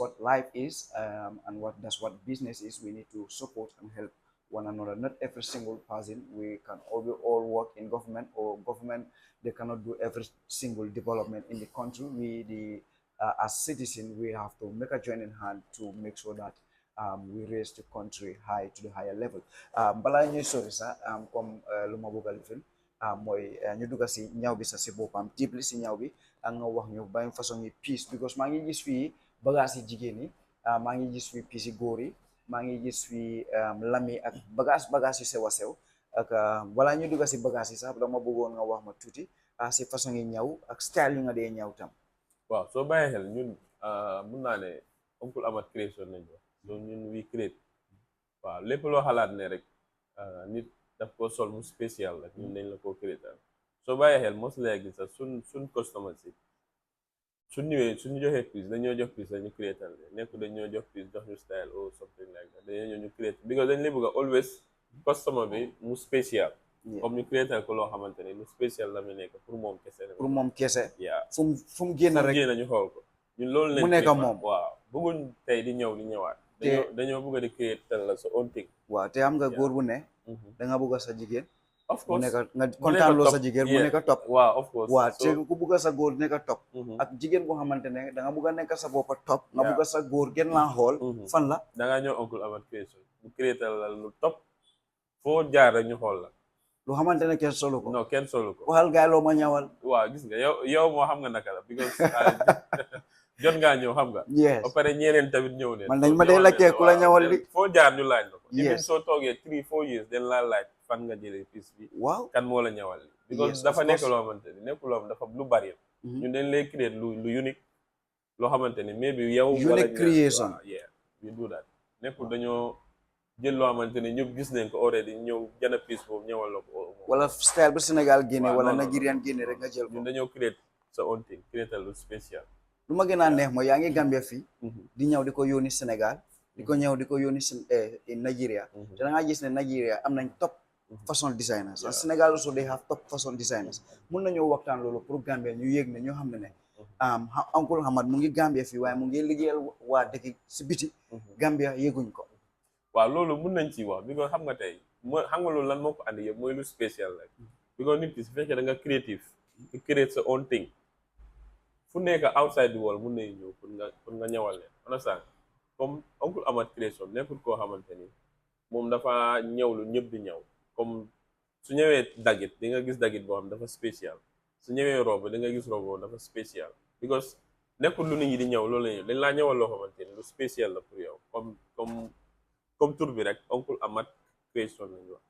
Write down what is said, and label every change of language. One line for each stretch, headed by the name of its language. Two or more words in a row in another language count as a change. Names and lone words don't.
English: what life is and that's what business is we need to support and help one another not every single person we can all work in government or government they cannot do every single development in the country we as citizens we have to make a joining hand to make sure that we raise the country high to the higher level
Wolof: balaa ñuy sori sax comme lu ma bëgg a lifin mooy ñu dugg si ñaw bi sax si boppam deeply si ñaw bi ak nga wax ñu ban façon yi piece because maa ngi gis fii bagage yi jigéen yi maa ngi gis fii piece yi góor yi maa ngi gis fii lami ak bagage yu sew a sew ak balaa ñu dugg si bagage yi sax dama bëggoon nga wax ma tuuti si façon yi ñaw ak style yi nga dee ñaw tam waaw soo bàyyee xel ñun mun naa ne Uncle Amat création nañ wax so ñun
English: we create
Wolof: waaw lépp loo xalaat ne rek nit daf ko sol mu spécial rek ñun dañ la koo créatal soo bàyyee xel mos léegi sax suñ customer si suñ ñëwee suñu joxee pièce dañoo jox pièce dañu créatal nekku dañoo jox pièce jox ñu style
English: or something like that
Wolof: dañoo ñëw ñu créate because dañ lay bëgg a
English: always customer
Wolof: bi mu spécial comme ñu créatal ko loo xamante ne lu spécial la mu nekk pour moom kese yaa fu mu génn rek ñu xool ko ñun loolu lañ mu nekk moom waaw bëgguñ tey di ñëwaat dañoo bëgg a di créer la sa
English: own thing
Wolof: waaw te am nga góor bu ne da nga bëgg sa jigéen
English: of course
Wolof: nga kontaan loo sa jigéen mu nekk top
English: waaw of course
Wolof: waaw te ku bëgg sa góor nekk top ak jigéen boo xamante ne da nga bëgg a nekk sa boppa top nga bëgg sa góor gën laa xool fan la da ngaa ñëw Uncle Amat création bu créer la lu top foo jaar rek ñu xool la lu xamante ne kenn solu ko non kenn solu ko waxal gaay loo ma ñawal waaw gis nga yow moo xam nga naka la because jot ngaa ñëw xam nga ba pare ñeneen tamit ñëw ne man dañ ma dee laajte ku la ñawal li foo jaar ñu laaj la ko even soo toogee 3-4 years den laa laaj fan nga jëlee pièce bi waaw kan moo la ñawal li because dafa nekk loo xamante ni nekk loo xam dafa lu bari ñun dañ lay créer lu unique loo xamante ni maybe yow
English: unique creation yeah we do that
Wolof: nekkul dañoo jël loo xamante ni ñëpp gis nañ ko already ñëw jënd pièce boobu ñëwal la ko wala style bu Sénégal génne wala Nigerian génne rek nga jël ko ñun dañoo créer sa
English: own thing
Wolof: créer lu spécial lu ma gën a neex mooy yaa ngi Gambia fii di ñëw di ko yónni Sénégal di ko ñëw di ko yónni Nigeria te da nga gis ne Nigeria am nañ
English: top fashion designers and Sénégal also they have top fashion designers
Wolof: mun nañoo waxtaan loolu pour Gambia ñu yéeg ne ñoo xam ne Uncle Hamad mu ngi Gambia fii waaye mu ngi liggéeyal waa dëkk si biti Gambia yéeguñ ko waaw loolu mun nañ ci wax because xam nga tey mooy xam nga loolu lan moo ko andi yëpp mooy lu spécial rek because nit ki su fekkee da nga créative
English: to create
Wolof: sa
English: own thing
Wolof: fu nekk
English: outside the world
Wolof: mun nañ ñëw pour nga ñëwal leen understand comme Uncle Amat Creation nekkul koo xamante ni moom dafa ñëw lu ñëpp di ñëw comme su ñëwee dagit di nga gis dagit boo xam dafa spécial su ñëwee robe di nga gis robe boobu dafa spécial because nekkul lu nit ñi di ñëw loolu la ñëw dañ laa ñëwal loo xamante ni lu spécial la pour yow comme tur bi rek Uncle Amat Creation lañu wax.